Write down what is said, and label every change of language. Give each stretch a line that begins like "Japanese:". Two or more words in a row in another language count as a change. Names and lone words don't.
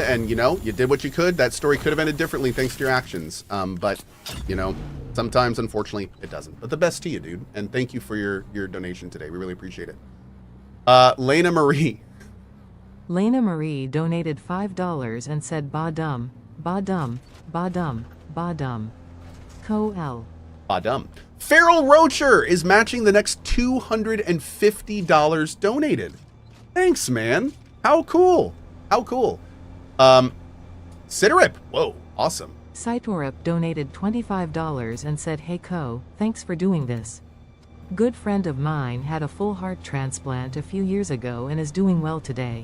English: And, you know, you did what you could. That story could have ended differently thanks to your actions. But, you know, sometimes, unfortunately, it doesn't. But the best to you, dude. And thank you for your donation today. We really appreciate it. Lena Marie. Lena Marie donated $5 and said ba dum, ba dum, ba dum, ba dum. Cohh. Ba dum. Feral Roacher is matching the next $250 donated. Thanks, man. How cool. How cool. Sitarip. Whoa, awesome. Saitorip donated $25 and said, hey Cohh, thanks for doing this. Good friend of mine had a full heart transplant a few years ago and is doing well today.